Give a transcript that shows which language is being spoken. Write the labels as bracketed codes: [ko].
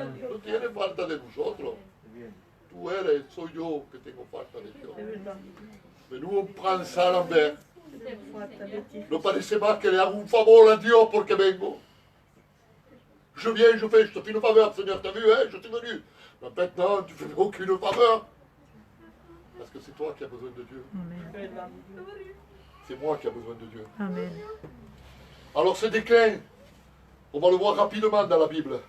[es] No tiene falta de nosotros. Tú eres, soy yo que tengo falta de Dios. [fr] Mais nous, on prend ça à l'envers. [es] No parece más que le hago un favor a Dios porque vengo. [fr] Je viens, je fais, je te fais une faveur, Seigneur, t'as vu, hein, je suis venu. Mais maintenant, tu fais aucune faveur. Parce que c'est toi qui as besoin de Dieu. Amen. C'est moi qui ai besoin de Dieu. Amen. Alors ce déclin, on va le voir rapidement dans la Bible.